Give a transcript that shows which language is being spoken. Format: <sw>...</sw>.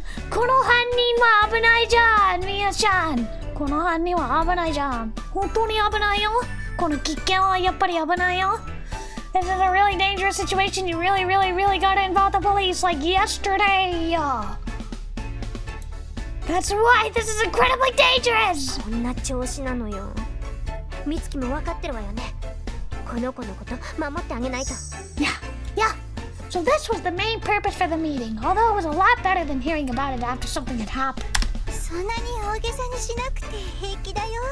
<ja>この犯人は危ないじゃん Miyu-chan! この犯人は危ないじゃん本当に危ないよこの危険はやっぱり危ないよ</ja> <en>This is a really dangerous situation. You really gotta involve the police like yesterday. That's why this is incredibly dangerous.</en> <ja>こんな調子なのよ。美月も分かってるわよね。この子のこと守ってあげないと。</ja> <en>Yeah. So this was the main purpose for the meeting, although it was a lot better than hearing about it after something had happened.</en> <ja>そんなに大げさにしなくて平気だよ。</ja>